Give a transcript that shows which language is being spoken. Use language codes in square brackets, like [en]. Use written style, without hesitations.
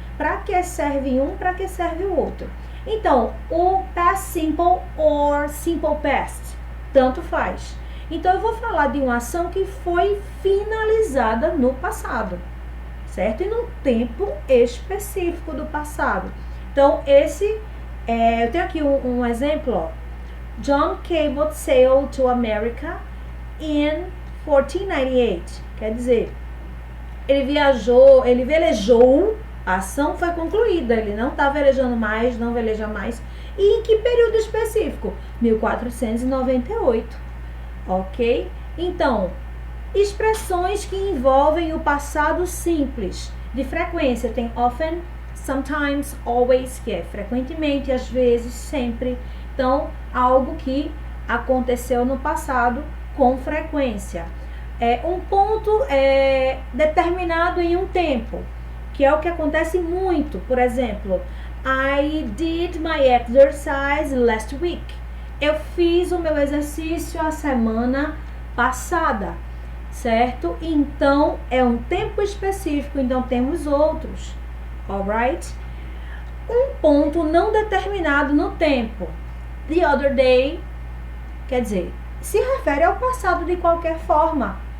[pt] Para que serve um, para que serve o outro. Então, o past simple or simple past, tanto faz. Então, eu vou falar de uma ação que foi finalizada no passado, certo? E num tempo específico do passado. Então, eu tenho aqui um exemplo, ó. [en] John Cabot sailed to America in 1498. [pt] Quer dizer, ele velejou, a ação foi concluída, ele não está velejando mais, não veleja mais. E em que período específico? 1498, ok? Então, expressões que envolvem o passado simples. De frequência, tem often, sometimes, always, que é frequentemente, às vezes, sempre. Então, algo que aconteceu no passado com frequência. Um ponto determinado em um tempo, que é o que acontece muito. Por exemplo, [en] I did my exercise last week. [pt] Eu fiz o meu exercício a semana passada, certo? Então, é um tempo específico, então temos outros, alright? Um ponto não determinado no tempo. [en] The other day, [pt] quer dizer, se refere ao passado de qualquer forma.